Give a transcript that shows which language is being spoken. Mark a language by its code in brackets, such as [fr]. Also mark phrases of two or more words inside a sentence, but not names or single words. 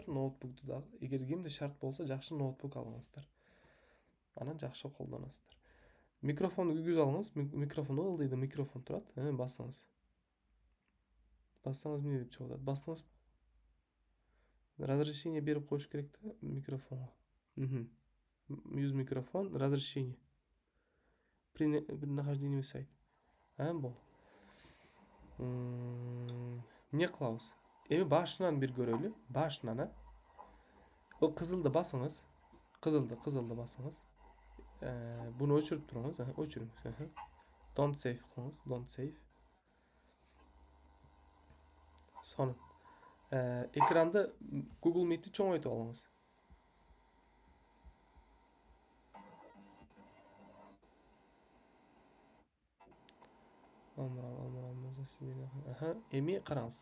[ky] Ноутбукту дагы эгер кимде шарт болсо жакшы ноутбук алыңыздар. Анан жакшы колдонасыздар. Микрофонду күйгүзүп алыңыз. Микрофон ылдыйда микрофон турат. Басыңыз. Бассаңыз эмне деп чыгып атат? Бастыңыз. Разрешение берип коюш керек да микрофонго. [ru] Use микрофон, разрешение. При нахождении в сайт. [ky] Бул. Эмне кылабыз? Эми башынан бир көрөлү. Башынан, О кызылды басыңыз. Кызылды басыңыз. Буну өчүрүп туруңуз, өчүрүңүз. [en] Don't save кылыңыз, don't save. [ky] Сон. Экранды Google Meet'ти чоңойтуп алыңыз. Эми караңыз.